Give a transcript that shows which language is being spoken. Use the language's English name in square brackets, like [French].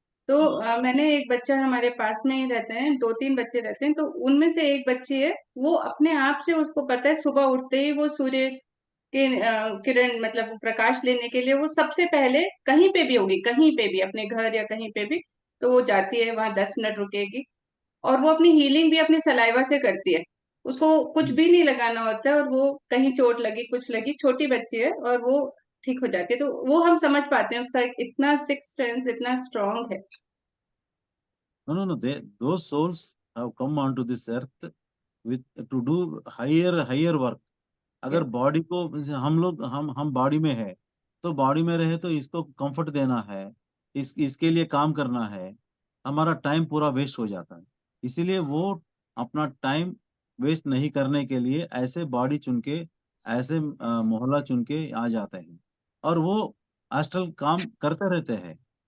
[Hindi] तो मैंने एक बच्चा हमारे पास में ही रहते हैं, 2-3 बच्चे रहते हैं, तो उनमें से एक बच्ची है, वो अपने आप से, उसको पता है सुबह उठते ही वो सूर्य के किरण मतलब प्रकाश लेने के लिए वो सबसे पहले कहीं पे भी होगी, कहीं पे भी, अपने घर या कहीं पे भी, तो वो जाती है वहां 10 मिनट रुकेगी, और वो अपनी हीलिंग भी अपनी सलाइवा से करती है। उसको कुछ भी नहीं लगाना होता है, और वो कहीं चोट लगी, कुछ लगी, छोटी बच्ची है, और वो ठीक हो जाती है। तो वो हम समझ पाते हैं उसका इतना सिक्स सेंस इतना स्ट्रांग है। [English] no, those souls have come onto this earth with to do higher work. [Hindi] अगर [English] Yes. [Hindi] बॉडी को हम लोग हम बॉडी में है, तो बॉडी में रहे तो इसको कंफर्ट देना है, इसके लिए काम करना है, हमारा टाइम पूरा वेस्ट हो जाता है। इसीलिए वो अपना टाइम वेस्ट नहीं करने के लिए ऐसे बॉडी चुन के, ऐसे मोहल्ला चुन के आ जाते हैं, और वो एस्ट्रल काम करते रहते हैं।